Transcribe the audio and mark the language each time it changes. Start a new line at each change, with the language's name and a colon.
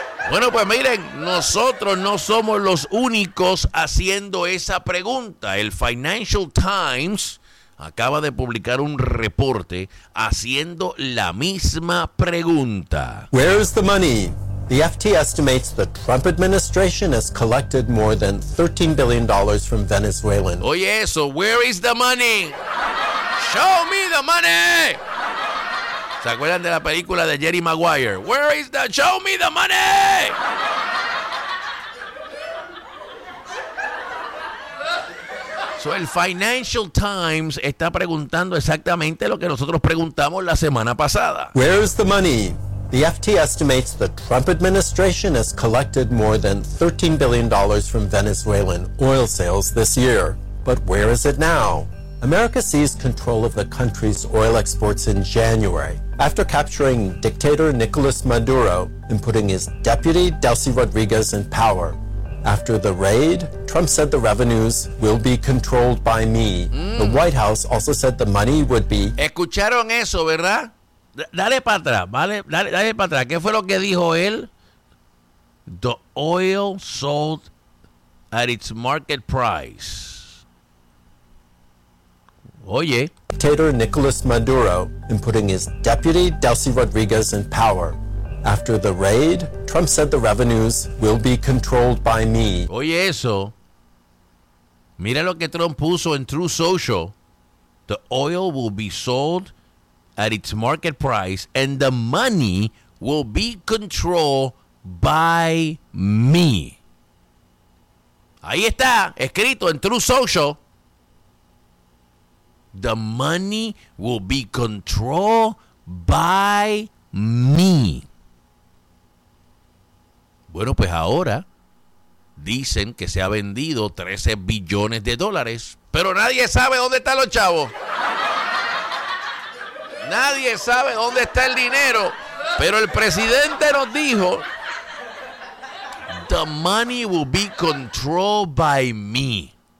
Spanish: Bueno, pues miren, nosotros no somos los únicos haciendo esa pregunta. El Financial Times acaba de publicar un reporte haciendo la misma pregunta.
English: Where is the money? The FT estimates the Trump administration has collected more than $13 billion from Venezuelans.
Spanish: Oye, eso,
English: where is the money? Show me the money.
Spanish: ¿Se acuerdan de la película de Jerry Maguire?
English: Where is the show me the money?
Spanish: So el Financial Times está preguntando exactamente lo que nosotros preguntamos la semana pasada.
English: Where is the money? The FT estimates the Trump administration has collected more than $13 billion from Venezuelan oil sales this year. But where is it now? America seized control of the country's oil exports in January after capturing dictator Nicolas Maduro and putting his deputy Delcy Rodriguez in power. After the raid, Trump said the revenues will be controlled by me. The White House also said the money would be...
Spanish: ¿Escucharon eso, verdad? Dale para atrás, ¿vale? Dale para atrás. ¿Qué fue lo que dijo él?
English: The oil sold at its market price.
Spanish: Oye.
English: Dictator Nicolas Maduro and putting his deputy Delcy Rodriguez in power. After the raid, Trump said the revenues will be controlled by me.
Spanish: Oye eso. Mira lo que Trump puso en True Social.
English: The oil will be sold at its market price, and the money will be controlled by me.
Spanish: Ahí está, escrito en True Social.
English: The money will be controlled by me.
Spanish: Bueno, pues ahora dicen que se ha vendido 13 billones de dólares, pero nadie sabe dónde están los chavos. Nadie sabe dónde está el dinero, pero el presidente nos dijo,
English: the money will be controlled by me.